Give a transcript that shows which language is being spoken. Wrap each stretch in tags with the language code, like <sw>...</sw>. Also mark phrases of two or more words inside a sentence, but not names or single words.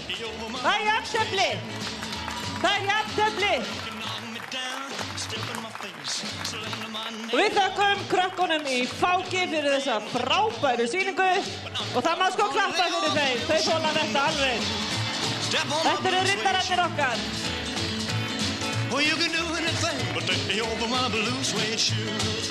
<is>Það er jafntefli. Það er jafntefli. Og við þökkum krökkunum í Fáki fyrir þessa frábæru sýningu og það má sko klappa fyrir þeim. Þau þola þetta alveg. Þetta eru riddararnir okkar.</is> <en>Well, you can do anything but take me over my blue suede shoes.</en>